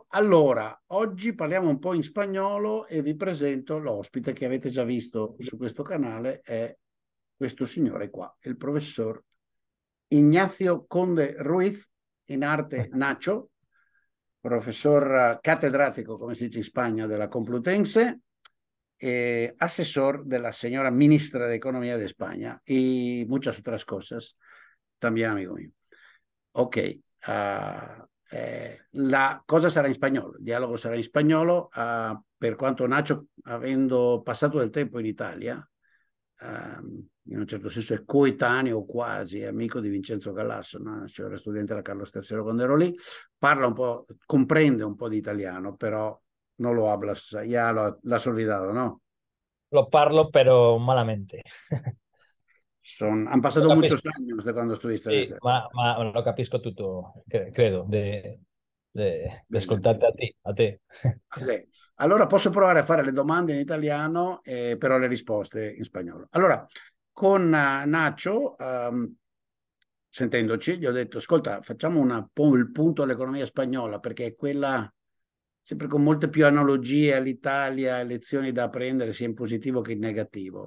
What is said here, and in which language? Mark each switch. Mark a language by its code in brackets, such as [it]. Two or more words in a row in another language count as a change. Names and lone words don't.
[it] Allora, oggi parliamo un po' in spagnolo e vi presento l'ospite che avete già visto su questo canale, è questo signore qua, il professor Ignacio Conde Ruiz, in arte Nacho, [es] profesor catedrático, [it] come si dice in Spagna, della Complutense, [es] asesor de la señora ministra de Economía de España y muchas otras cosas, también amigo mío. [it] Ok, la cosa sarà in spagnolo, il dialogo sarà in spagnolo, per quanto Nacho, avendo passato del tempo in Italia, in un certo senso è coetaneo quasi, è amico di Vincenzo Gallasso, no? Cioè era studente alla Carlos III quando ero lì, parla un po', comprende un po' di italiano, però non [es] lo hablas, ya lo has olvidado, ¿no? [it] Lo parlo, [es] pero malamente. Han [it] Lo [es] pasado muchos [it] capisco, [es] años de cuando estuviste en [it] sì, [es] este. [it] ma lo capisco tutto, credo, de Bene. [es] ascoltarti a te. [it] Ok. Allora posso provare a fare le domande in italiano, però le risposte in spagnolo. Allora, con Nacho, sentendoci, gli ho detto, ascolta, facciamo il punto all'economia spagnola, perché è quella sempre con molte più analogie all'Italia, lezioni da apprendere sia in positivo che in negativo.